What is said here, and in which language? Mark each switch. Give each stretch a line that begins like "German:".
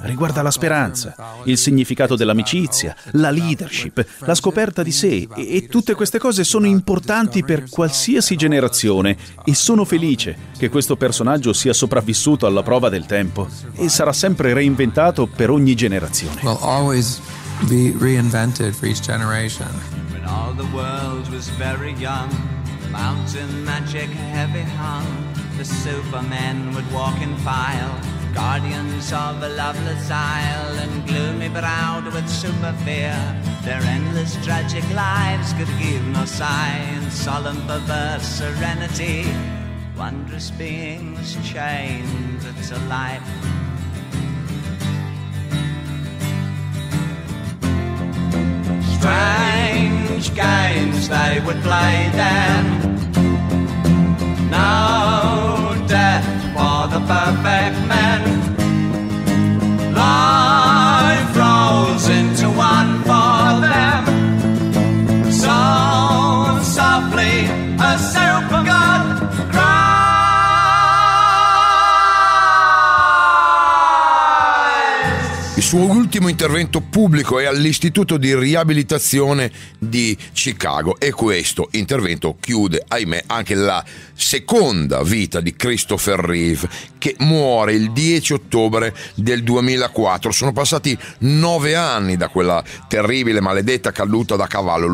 Italian: Riguarda la speranza, il significato dell'amicizia, la leadership, la scoperta di sé. E tutte queste cose sono importanti per qualsiasi generazione. E sono felice che questo personaggio sia sopravvissuto alla prova del tempo. E sarà sempre reinventato per ogni generazione.
English: Will always be reinvented for each generation. When all the world was very young, mountain magic heavy hung. the supermen would walk in file, guardians of a loveless isle, and gloomy-browed with super fear, their endless tragic lives could give no sigh in solemn perverse serenity. Wondrous beings chained to life. Strange games they would play then. No death for the perfect men. Life rolls into one for them. So softly a super god cries.
Italian: Il suo ultimo intervento pubblico è all'Istituto di Riabilitazione di Chicago e questo intervento chiude, ahimè, anche la seconda vita di Christopher Reeve, che muore il 10 ottobre del 2004. Sono passati 9 anni da quella terribile maledetta caduta da cavallo.